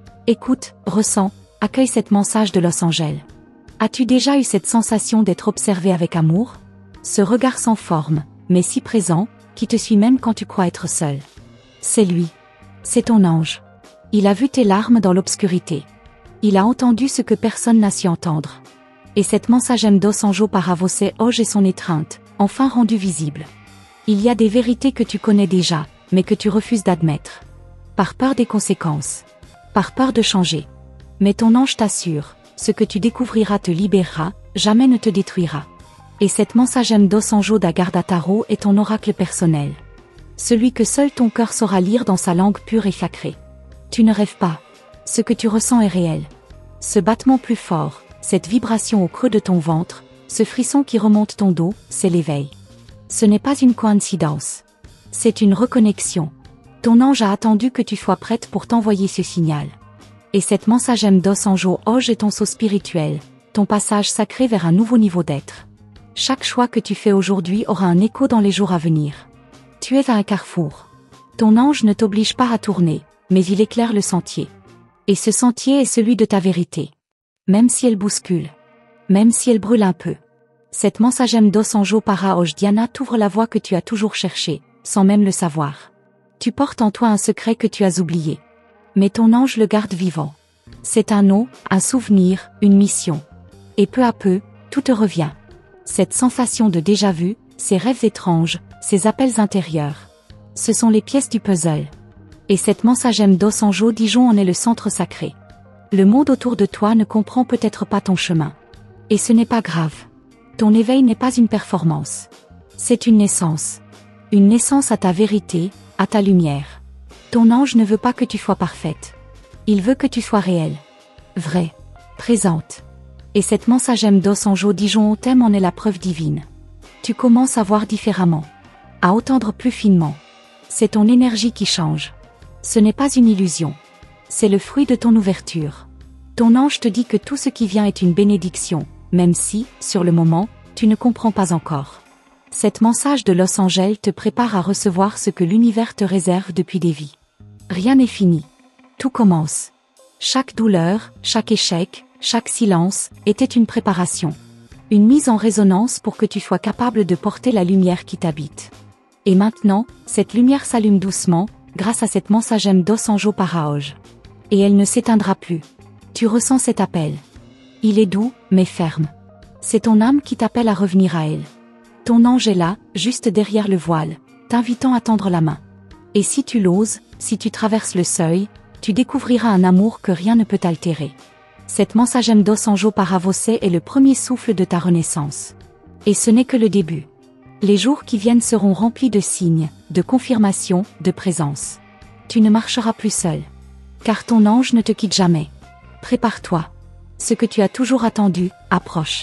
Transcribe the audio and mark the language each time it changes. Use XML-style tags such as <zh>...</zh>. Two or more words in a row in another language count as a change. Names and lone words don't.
<fr>Écoute, ressens, accueille cette message de Los Angeles. As-tu déjà eu cette sensation d'être observé avec amour? Ce regard sans forme, mais si présent, qui te suit même quand tu crois être seul. C'est lui. C'est ton ange. Il a vu tes larmes dans l'obscurité. Il a entendu ce que personne n'a su entendre. Et cette</fr> <pt>mensagem dos anjo para você hoje</pt> <fr>est son étreinte, enfin rendue visible. Il y a des vérités que tu connais déjà, mais que tu refuses d'admettre. Par peur des conséquences. Par peur de changer. Mais ton ange t'assure, ce que tu découvriras te libérera, jamais ne te détruira. Et cette</fr> <pt>mensagem dos anjo da guarda tarot</pt> <fr>est ton oracle personnel. Celui que seul ton cœur saura lire dans sa langue pure et sacrée. Tu ne rêves pas. Ce que tu ressens est réel. Ce battement plus fort, cette vibration au creux de ton ventre, ce frisson qui remonte ton dos, c'est l'éveil. Ce n'est pas une coïncidence. C'est une reconnexion. Ton ange a attendu que tu sois prête pour t'envoyer ce signal. Et cette</fr> <pt>mensagem dos anjo hoje</pt> <fr>est ton saut spirituel, ton passage sacré vers un nouveau niveau d'être. Chaque choix que tu fais aujourd'hui aura un écho dans les jours à venir. Tu es à un carrefour. Ton ange ne t'oblige pas à tourner, mais il éclaire le sentier. Et ce sentier est celui de ta vérité. Même si elle bouscule. Même si elle brûle un peu. Cette</fr> <pt>mensagem dos anjo para hoje</pt> <fr>Diana t'ouvre la voie que tu as toujours cherchée, sans même le savoir. Tu portes en toi un secret que tu as oublié. Mais ton ange le garde vivant. C'est un nom, un souvenir, une mission. Et peu à peu, tout te revient. Cette sensation de déjà-vu, ces rêves étranges, ces appels intérieurs. Ce sont les pièces du puzzle. Et cette</fr> <pt>mensagem dos anjo</pt> <fr>Dijon en est le centre sacré. Le monde autour de toi ne comprend peut-être pas ton chemin. Et ce n'est pas grave. Ton éveil n'est pas une performance. C'est une naissance. Une naissance à ta vérité, à ta lumière. Ton ange ne veut pas que tu sois parfaite. Il veut que tu sois réelle. Vraie. Présente. Et cette</fr> <pt>mensagem dos anjo</pt> <fr>Dijon t'aime en est la preuve divine. Tu commences à voir différemment. À entendre plus finement. C'est ton énergie qui change. Ce n'est pas une illusion. C'est le fruit de ton ouverture. Ton ange te dit que tout ce qui vient est une bénédiction, même si, sur le moment, tu ne comprends pas encore. Cette message de Los Angeles te prépare à recevoir ce que l'univers te réserve depuis des vies. Rien n'est fini. Tout commence. Chaque douleur, chaque échec, chaque silence, était une préparation. Une mise en résonance pour que tu sois capable de porter la lumière qui t'habite. Et maintenant, cette lumière s'allume doucement, grâce à cette</fr> <pt>mensagem dos anjo para hoje.</pt> <fr>Et elle ne s'éteindra plus. Tu ressens cet appel. Il est doux, mais ferme. C'est ton âme qui t'appelle à revenir à elle. Ton ange est là, juste derrière le voile, t'invitant à tendre la main. Et si tu l'oses, si tu traverses le seuil, tu découvriras un amour que rien ne peut altérer. Cette</fr> <pt>mensagem dos anjo para você</pt> <fr>est le premier souffle de ta renaissance. Et ce n'est que le début. Les jours qui viennent seront remplis de signes, de confirmations, de présence. Tu ne marcheras plus seul. Car ton ange ne te quitte jamais. Prépare-toi. Ce que tu as toujours attendu, approche.</fr>